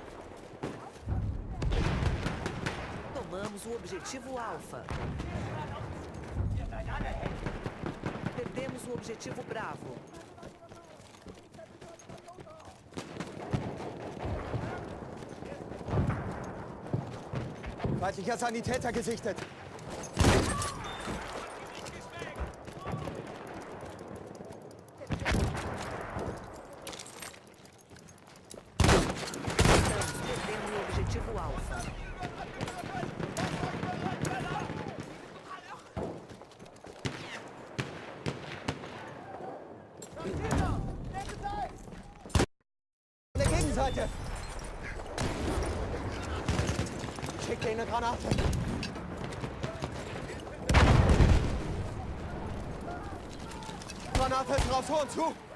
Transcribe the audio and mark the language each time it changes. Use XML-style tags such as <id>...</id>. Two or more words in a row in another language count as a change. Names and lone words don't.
<pt>Tomamos o objetivo Alpha. Perdemos o objetivo Bravo.</pt> <de>Feindlicher Sanitäter gesichtet!</de> <pt>Estamos perdendo o objetivo Alpha.</pt> <de>An der Gegenseite! Schick dir eine Granate! Granate drauf, Horn zu!</de>